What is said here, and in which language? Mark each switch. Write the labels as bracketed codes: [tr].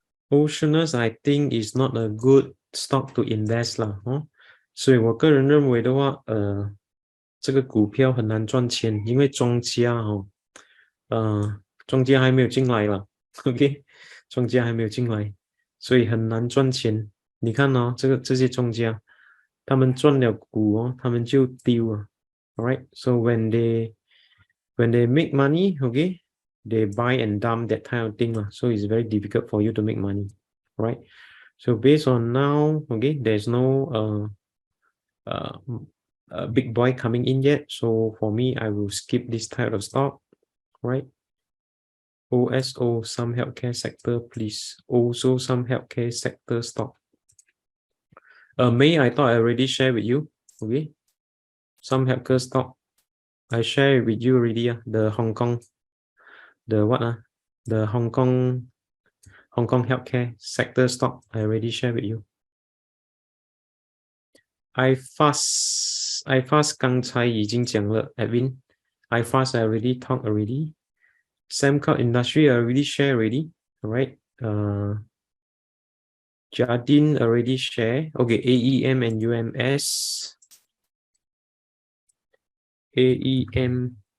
[en] Oceanus I think is not a good stock to invest 啦， [zh] 所以我个人认为的话，这个股票很难赚钱，因为庄家庄家还没有进来了 ，OK， 庄家还没有进来，所以很难赚钱。你看哦，这些庄家，他们赚了股哦，他们就丢了 [en] ，alright， so when they make money, okay, they buy and dump that kind of thing lah. So it's very difficult for you to make money, right? So based on now, okay, there's no big boy coming in yet. So for me, I will skip this type of stock, right? OSO, some healthcare sector, please. Also some healthcare sector stock. May, I thought I already shared with you, okay? Some healthcare stock. I shared with you already, the Hong Kong, the what? The Hong Kong healthcare sector stock. I already shared with you. [zh] iFast 刚才已经讲了 Edwin. [en] iFast I already talked already. Sembcorp industry I already shared already. Alright. Jardine already share. Okay, AEM and UMS. AEM.